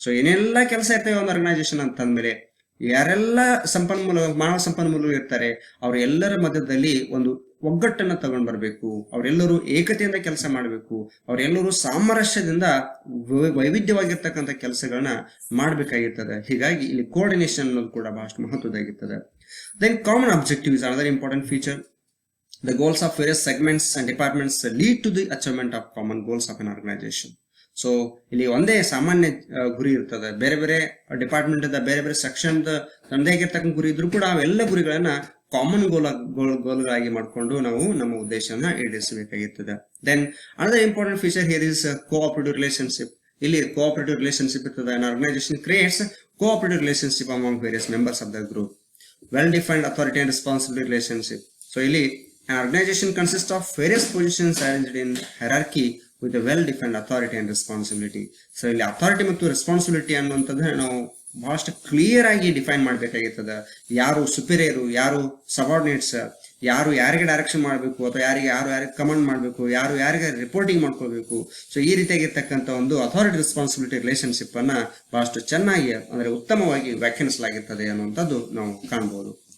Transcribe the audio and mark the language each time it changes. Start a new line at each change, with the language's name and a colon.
Kannada: So ಏನೆಲ್ಲ ಕೆಲಸ ಇರ್ತವೆ ಒಂದು ಆರ್ಗನೈಸೇಷನ್ ಅಂತಂದ್ಮೇಲೆ ಯಾರೆಲ್ಲ ಮಾನವ ಸಂಪನ್ಮೂಲಗಳು ಇರ್ತಾರೆ ಅವರೆಲ್ಲರ ಮಧ್ಯದಲ್ಲಿ ಒಂದು ಒಗ್ಗಟ್ಟನ್ನ ತಗೊಂಡ್ ಬರಬೇಕು. ಅವರೆಲ್ಲರೂ ಏಕತೆಯಿಂದ ಕೆಲಸ ಮಾಡಬೇಕು. ಅವರೆಲ್ಲರೂ ಸಾಮರಸ್ಯದಿಂದ ವೈವಿಧ್ಯವಾಗಿರ್ತಕ್ಕಂಥ ಕೆಲಸಗಳನ್ನ ಮಾಡಬೇಕಾಗಿರ್ತದೆ. ಹೀಗಾಗಿ ಇಲ್ಲಿ ಕೋಆರ್ಡಿನೇಷನ್ ಅನ್ನೋದು ಕೂಡ ಬಹಳಷ್ಟು ಮಹತ್ವದಾಗಿರ್ತದೆ.
English: Then common objective is another important feature. The goals of various segments and departments lead to the achievement of common goals of an organization.
Kannada: So ಇಲ್ಲಿ ಒಂದೇ ಸಾಮಾನ್ಯ ಗುರಿ ಇರ್ತದೆ. ಬೇರೆ ಬೇರೆ ಡಿಪಾರ್ಟ್ಮೆಂಟ್ ಇಂದ ಬೇರೆ ಬೇರೆ ಸೆಕ್ಷನ್ ತಂದೆ ಆಗಿರ್ತಕ್ಕಂಥ ಗುರಿ ಇದ್ರೂ ಕೂಡ ಅವೆಲ್ಲ ಗುರಿಗಳನ್ನ ಕಾಮನ್ ಗೋಲ್ಗಳಾಗಿ ಮಾಡಿಕೊಂಡು ನಾವು ನಮ್ಮ ಉದ್ದೇಶವನ್ನ ಈಡೇರಿಸಬೇಕಾಗಿರ್ತದೆ.
English: Then another important feature here is cooperative relationship.
Kannada: ಇಲ್ಲಿ ಕೋಆಪರೇಟಿವ್ ರಿಲೇಶನ್ಶಿಪ್ ಇರ್ತದೆ.
English: An organization creates cooperative relationship among various members of the group. Well-defined authority and responsibility relationship. So, ಇಲ್ಲಿ an organization consists of various positions arranged in hierarchy with a well-defined authority and responsibility.
Kannada: So, ಇಲ್ಲಿ authority ಮತ್ತು responsibility ಅನ್ನುವಂಥದ್ದು ನಾವು ಬಹಳಷ್ಟು clear ಆಗಿ define ಮಾಡಬೇಕಾಗಿರ್ತದೆ. ಯಾರು superior, ಯಾರು subordinates, ಯಾರು ಯಾರಿಗೆ ಡೈರೆಕ್ಷನ್ ಮಾಡಬೇಕು ಅಥವಾ ಯಾರಿಗೆ ಕಮಾಂಡ್ ಮಾಡಬೇಕು, ಯಾರಿಗೆ ರಿಪೋರ್ಟಿಂಗ್ ಮಾಡ್ಕೋಬೇಕು. ಸೊ ಈ ರೀತಿಯಾಗಿರ್ತಕ್ಕಂಥ ಒಂದು ಅಥಾರಿಟಿ ರೆಸ್ಪಾನ್ಸಿಬಿಲಿಟಿ ರಿಲೇಶನ್ಶಿಪ್ ಅನ್ನ ಬಹಳಷ್ಟು ಚೆನ್ನಾಗಿ ಅಂದ್ರೆ ಉತ್ತಮವಾಗಿ ವ್ಯಾಖ್ಯಾನಿಸಲಾಗಿರ್ತದೆ ಅನ್ನುವಂಥದ್ದು ನಾವು ಕಾಣಬಹುದು.